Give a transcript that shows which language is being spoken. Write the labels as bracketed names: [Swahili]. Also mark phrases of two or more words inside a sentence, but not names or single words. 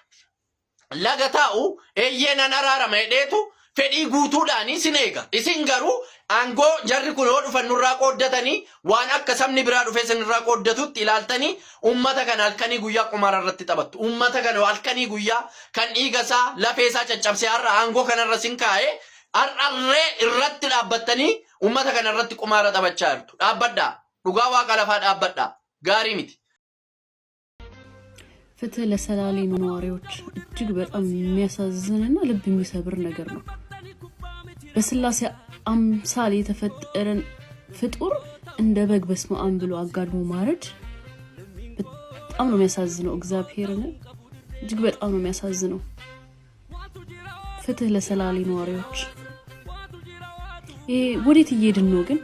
[Oromo] laga taa'u eeyyeenan araarama hedheetu fedhii guutuudhaanii sin eega isin garuu aangoo jarri kun yoo dhufan nurraa qooddatanii waan akka sabni biraa dhufee sinirraa qooddatutti ilaaltanii ummata kana halkanii guyyaa qumaara irratti taphattu ummata kana halkanii guyyaa kan dhiigasaa lafeesaa caccabsee har'a aangoo kanarra sin kaa'ee har'allee irratti dhaabbattanii ummata kana irratti qumaara taphachaa jirtu dhaabbadhaa dhugaa waaqa lafaa dhaabbadhaa gaarii miti. [Amharic] ፍትህ ለሰላሌ ነዋሪዎች እጅግ በጣም የሚያሳዝንና ልብ የሚሰብር ነገር ነው። በስላሴ አምሳል የተፈጠረን ፍጡር እንደ በግ በስመ አብ ብሎ አጋድሞ ማረድ በጣም ነው የሚያሳዝነው። እግዚአብሔርን እጅግ በጣም ነው የሚያሳዝነው። ፍትህ ለሰላሌ ነዋሪዎች። ወዴት እየሄድን ነው ግን?